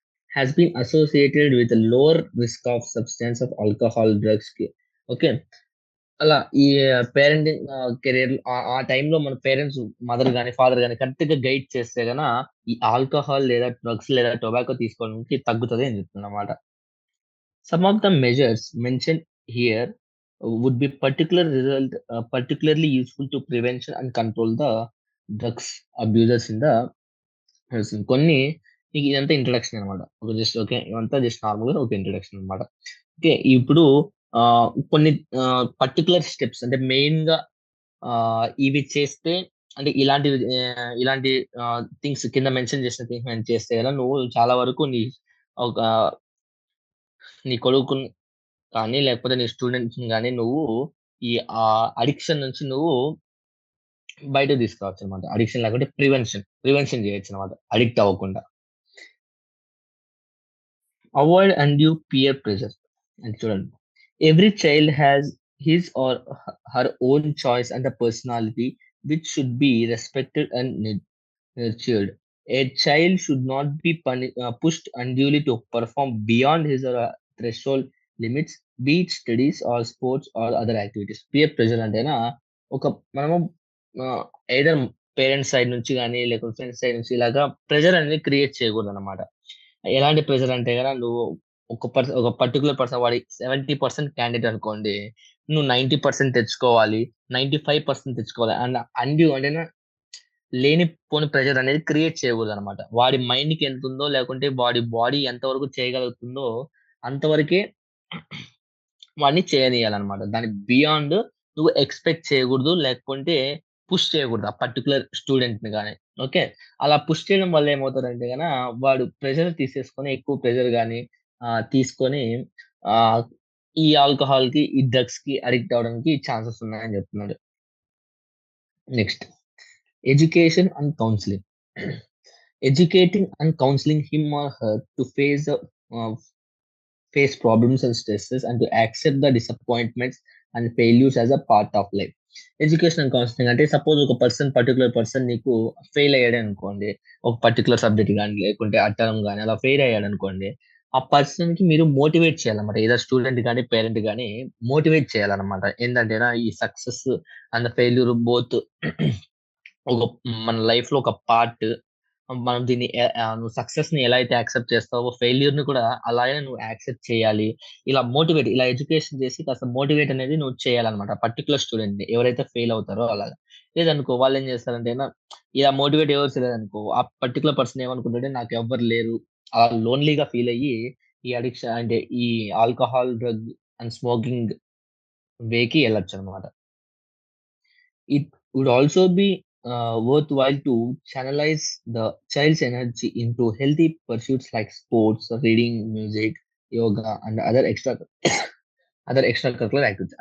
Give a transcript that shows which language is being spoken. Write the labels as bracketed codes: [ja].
[en] Has been associated with lower risk of substance of alcohol, drugs కి. Okay. [te] అలా ఈ parenting career ఆ టైంలో మన పేరెంట్స్, మదర్ గాని, ఫాదర్ గాని కరెక్ట్‌గా గైడ్ చేస్తే ఈ ఆల్కహాల్ లేదా డ్రగ్స్ లేదా టొబాకో తీసుకోవడానికి తగ్గుతది అని చెప్తుందన్నమాట. [en] Some of the measures mentioned here would be particularly useful to prevention and control the drugs abusers in the person. [te] కొన్ని ఇదంతా ఇంట్రడక్షన్ అనమాట. ఓకే. ఇదంతా జస్ట్ నార్మల్‌గా ఒక ఇంట్రడక్షన్ అనమాట. ఓకే. ఇప్పుడు కొన్ని పర్టిక్యులర్ స్టెప్స్ అంటే మెయిన్‌గా ఇవి చేస్తే అంటే ఇలాంటి థింగ్స్ కింద మెన్షన్ చేసిన థింగ్స్ చేస్తే నువ్వు చాలా వరకు ఒక నీ కొడుకుని కానీ, లేకపోతే నీ స్టూడెంట్స్‌ని గాని నువ్వు ఈ అడిక్షన్ నుంచి నువ్వు బయటకు తీసుకురావచ్చనమాట. అడిక్షన్ లేకుంటే ప్రివెన్షన్ చేయొచ్చనమాట అడిక్ట్ అవ్వకుండా. [en] Avoid undue peer pressure. [te] అది చూడండి. [en] Every child has his or her own choice and the personality which should be respected and nurtured. A child should not be pushed unduly to perform beyond his or her threshold limits, be it studies or sports or other activities. [te] Peer pressure అంటేనా ఒక మనము either parents side నుంచి గానీ, లేకపోతే friends side నుంచి ఇలాగా pressure అనేది create చేయకూడదనమాట. ఎలాంటి pressure అంటే గన నువ్వు ఒక పర్టిక్యులర్ పర్సన్ వాడి 70% క్యాండిడేట్ అనుకోండి. నువ్వు 90% తెచ్చుకోవాలి. 95% తెచ్చుకోవాలి. అంటేనా లేనిపోని ప్రెషర్ అనేది క్రియేట్ చేయకూడదనమాట. వాడి మైండ్‌కి ఎంతుందో లేకుంటే వాడి బాడీ ఎంతవరకు చేయగలుగుతుందో అంతవరకే వాడిని చేయనీయాలనమాట. దానికి బియాండ్ నువ్వు ఎక్స్‌పెక్ట్ చేయకూడదు. లేకుంటే పుష్ చేయకూడదు. ఆ పర్టిక్యులర్ స్టూడెంట్‌ని గాని. ఓకే. అలా పుష్ చేయడం వల్ల ఏమవుతదంటే వాడు ప్రెషర్ తీసేసుకొని ఎక్కువ ప్రెషర్ గాని తీసుకొని ఆహ్, ఈ ఆల్కహాల్‌కి, ఈ డ్రగ్స్‌కి అడిక్ట్ అవ్వడానికి ఛాన్సెస్ ఉన్నాయని చెప్తున్నాడు. [en] Next education and counselling. Educating and counseling him or her to uh, face problems and stresses and to accept the disappointments and failures as a part of life. [te] Education and counselling అంటే suppose ఒక particular person నీకు fail అయ్యాడు అనుకోండి. ఒక particular subject గాని, లేకుంటే ఆ term గాని అలా ఫెయిల్ అయ్యాడు అనుకోండి. ఆ పర్సన్‌కి మీరు మోటివేట్ చేయాలన్నమాట. ఏదర్ స్టూడెంట్ గాని, పేరెంట్ గాని మోటివేట్ చేయాలన్నమాట. ఏందంటేనా ఈ సక్సెస్ అండ్ ఫెయిల్యూర్ బోత్ ఒక మన లైఫ్‌లో ఒక పార్ట్. మనం దీన్ని నువ్వు సక్సెస్‌ని ఎలా అయితే యాక్సెప్ట్ చేస్తావో, ఫెయిల్యూర్‌ని కూడా అలాగే నువ్వు యాక్సెప్ట్ చేయాలి. ఇలా ఎడ్యుకేషన్ చేసి కాస్త మోటివేట్ అనేది నువ్వు చేయాలన్నమాట. పర్టిక్యులర్ స్టూడెంట్‌ని ఎవరైతే ఫెయిల్ అవుతారో అలాగా. లేదనుకో వాళ్ళేం చేస్తారంటేనా ఇలా మోటివేట్ ఎవరు చేయలేదనుకో, ఆ పర్టిక్యులర్ పర్సన్ ఏమనుకుంటాడంటే నాకెవ్వరు లేరు. అలా లోన్‌లీగా ఫీల్ అయ్యి ఈ అడిక్షన్ అంటే ఈ alcohol, drug and smoking వేకి ఎళ్ళొచ్చనమాట. [en] It would also be worthwhile to channelize the child's energy into healthy pursuits like sports, reading, music, yoga, and other other extracurricular activities.